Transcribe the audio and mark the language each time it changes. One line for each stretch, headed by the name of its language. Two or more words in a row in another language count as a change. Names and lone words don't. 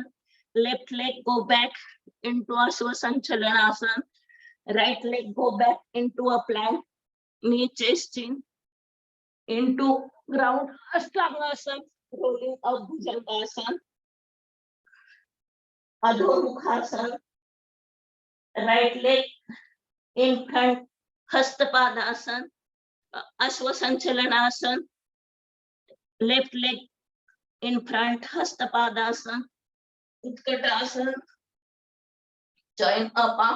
English: Left leg go back into Ashwa Sanchalanasana. Right leg go back into a plank. Knee chest chin into ground. Ashtangasana. Rolling up Bhujangasana. Adho Mukhasana. Right leg in front, Hastapadasana. Ashwa Sanchalanasana. Left leg in front, Hastapadasana. Utkatasana. Join a palm.